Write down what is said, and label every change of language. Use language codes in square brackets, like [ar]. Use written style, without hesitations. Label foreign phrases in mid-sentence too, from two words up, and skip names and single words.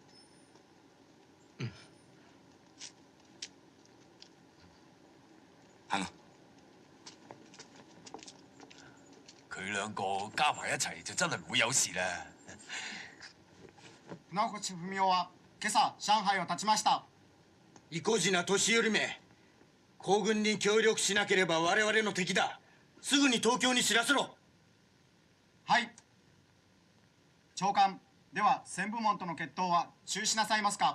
[yue] 行啦。佢兩個加埋一齊就真係唔會有事啦。 [ja] 船越文雄は今朝上海を発ちました。意固地な年寄りめ、皇軍に協力しなければ我々の敵だ。すぐに東京に知らせろ。はい。長官。では旋風門との決闘は中止なさいますか？